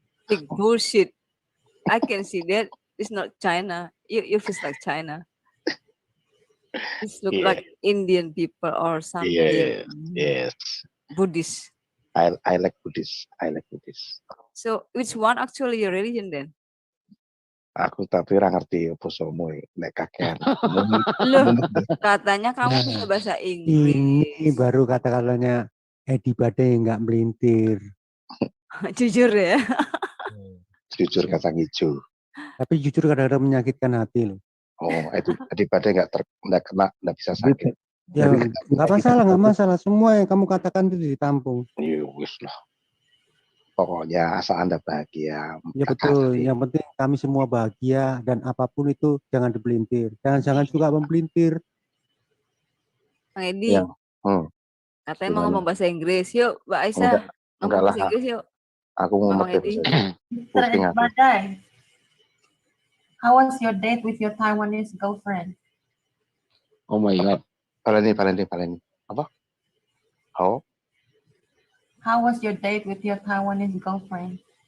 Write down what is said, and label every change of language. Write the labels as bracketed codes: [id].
[en] Big bullshit. I can see that. It's not China. You feel like China. It look like Indian people or something. Yes. Buddhist. I like Buddhist. So which one actually your religion then? [jv] Aku tapi ora ngerti bosomu nek kakean. [id] Loh, katanya kamu bisa bahasa Inggris. Ini baru kata-katanya Edi Badai nggak melintir. Jujur ya. Jujur kacang hijau. Tapi jujur kadang-kadang menyakitkan hati loh. Oh, Edi Badai nggak kena, nggak bisa sakit. Ya, nggak masalah. Semua yang kamu katakan itu ditampung. [jv] Ya wis lah. [id] Pokoknya asal Anda bahagia. Ya betul. Yang penting kami semua bahagia dan apapun itu jangan dipelintir. Jangan suka mempelintir. Bang Edi, Ya. katanya mau ngomong bahasa Inggris. Yuk, Mbak Aisyah. Ngomong bahasa Inggris yuk. Aku mau Bang Edi. [en] Mr. Edi Badai, how was your date with your Taiwanese girlfriend? Oh my God. [id] Valeni. Apa? [en] How was your date with your Taiwanese girlfriend?